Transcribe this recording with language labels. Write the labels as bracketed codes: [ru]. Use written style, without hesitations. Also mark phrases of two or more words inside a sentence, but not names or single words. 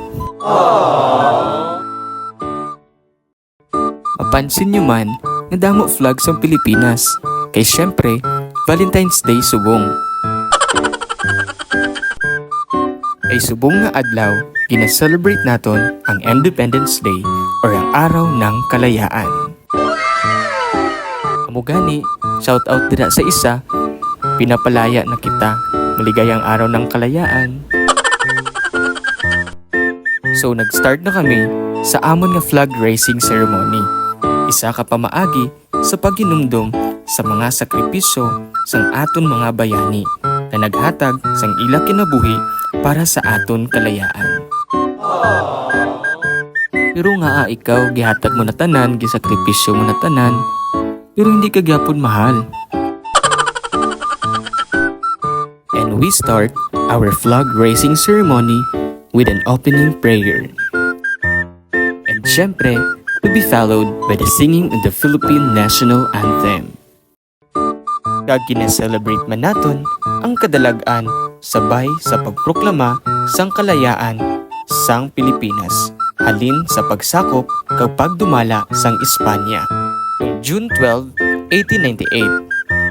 [hil] Mapansin nyo man, nadamo flags ang Pilipinas. Kay syempre, Valentine's Day subong. Kay subong nga adlaw, gina-celebrate naton ang Independence Day or ang [tl] Araw ng Kalayaan. [hil] Amugani, shout out dira sa isa, [tl] pinapalaya na kita, maligayang Araw ng Kalayaan. [hil] So nag-start na kami sa amon nga [en] flag raising ceremony. [hil] Isa ka pamaagi sa paghinumdum sa mga sakripisyo sang aton mga bayani na naghatag sang ila kinabuhi para sa aton kalayaan. Pero nga ikaw gihatag mo na tanan, gisakripisyo mo na tanan, pero hindi ka gyapon mahal. [en] And we start our flag raising ceremony with an opening prayer. And syempre, to be followed by the singing of the Philippine National Anthem. [hil] Kag gina-celebrate man naton ang kadalagan sabay sa pagproklama sang kalayaan sang Pilipinas halin sa pagsakop kag pagdumala sang Espanya noong June 12, 1898.